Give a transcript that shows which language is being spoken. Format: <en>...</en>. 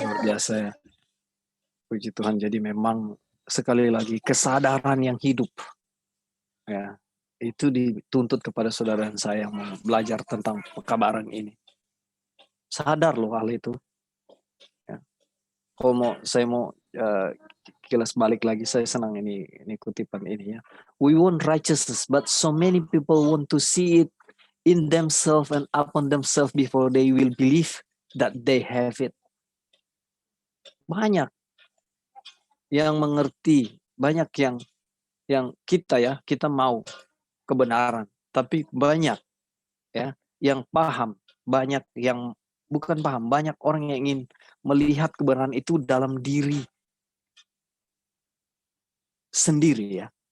<id>Luar biasa ya. Puji Tuhan. Jadi memang sekali lagi kesadaran yang hidup. Ya. Itu dituntut kepada saudara dan saya yang mau belajar tentang pekabaran ini. Sadar loh hal itu. Ya. Saya mau kilas balik lagi, saya senang ini kutipan ini ya.</id> <en>We want righteousness, but so many people want to see it in themselves and upon themselves before they will believe that they have it.</en> <id>Banyak yang mengerti, banyak yang kita mau kebenaran, tapi banyak ya yang paham, banyak yang bukan paham, banyak orang yang ingin melihat kebenaran itu dalam diri sendiri ya.</id>